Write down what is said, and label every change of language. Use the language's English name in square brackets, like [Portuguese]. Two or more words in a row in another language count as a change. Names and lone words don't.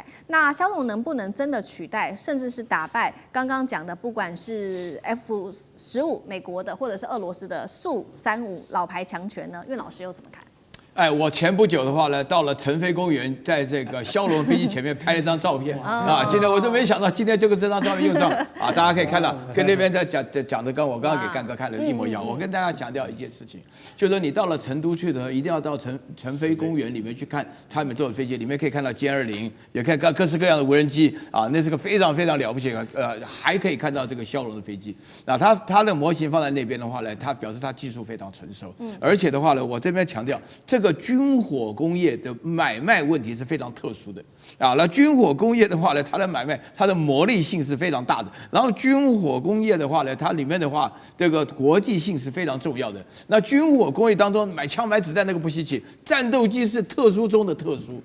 [Chinese] 那梟龍能不能真的取代，甚至是打敗剛剛講的，不管是 F-15美國的，或者是俄羅斯的蘇35老牌強權呢？苑老師又怎麼看？哎，我前不久的話呢，到了晨飛公園，在這個梟龍飛機前面拍了一張照片啊。今天我都沒想到，今天这張照片用上啊，大家可以看到，跟那邊在講的，跟我剛剛給干哥看的一模一樣。我跟大家強調一件事情，就是說你到了成都去的，一定要到晨飛公園裡面去看他們坐的飛機，裡面可以看到歼20，也可以看各式各樣的無人機啊，那是個非常非常了不起的，還可以看到這個梟龍的飛機。那它的模型放在那邊的話呢，它表示它技術非常成熟，而且的話呢，我這邊強調這個軍火工業的買賣問題是非常特殊的啊。那軍火工業的話呢，它的買賣它的魔力性是非常大的。然後軍火工業的話呢，它裡面的話，這個國際性是非常重要的。那軍火工業當中買槍買子彈那個不稀奇，戰鬥機是特殊中的特殊。